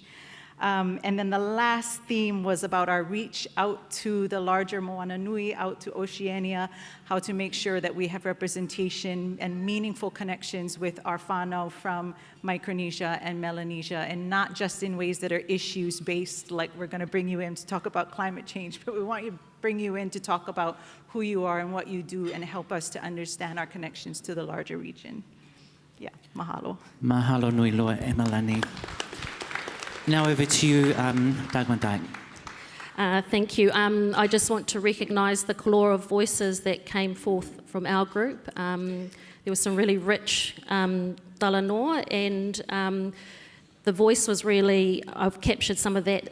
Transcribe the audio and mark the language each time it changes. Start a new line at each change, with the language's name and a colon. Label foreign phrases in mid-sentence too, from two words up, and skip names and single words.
English: And then the last theme was about our reach out to the larger Moana Nui, out to Oceania, how to make sure that we have representation and meaningful connections with our whānau from Micronesia and Melanesia, and not just in ways that are issues-based, like we're going to bring you in to talk about climate change, but we want to bring you in to talk about who you are and what you do and help us to understand our connections to the larger region. Yeah, mahalo.
Hawaiian: Mahalo nui loa e Malani.
English: Now over to you, Dagmar Dyke. Thank you. I just want to recognise the colour of voices that came forth from our group. There was some really rich talanoa, and the voice was really, I've captured some of that.